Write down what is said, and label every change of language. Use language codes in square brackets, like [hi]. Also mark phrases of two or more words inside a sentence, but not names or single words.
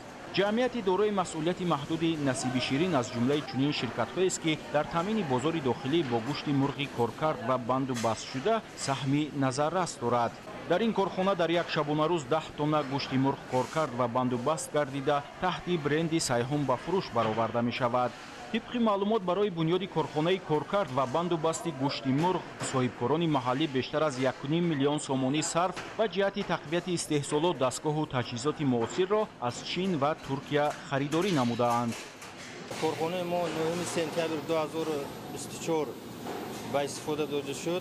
[tg] ҷамъияти дорои масъулияти маҳдуди насиби ширин аз ҷумлаи чунин ширкатҳоест ки дар таъмини бозори дохилӣ бо гӯшти мурғи коркард ва банду бастшуда саҳми назаррас дорад. дар ин корхона дар як шабонарӯз 10 тонна гӯшти мурғ коркард ва бандубаст гардида таҳти бренди сайҳун ба фурӯш бароварда мешавад. Тибқи маълумот барои бунёди корхонаи коркард ва бандубасти гӯшти мурғ соҳибкорони маҳаллӣ бештар аз 1.5 миллион сомонӣ сарф ва ҷиҳати тақвияти истеҳсолот дастгоҳ ва таҷҳизоти муосирро аз Чин ва Туркия харидорӣ намудаанд. Корхонаи мо 9 сентябри 2024 ба истифода дода шуд.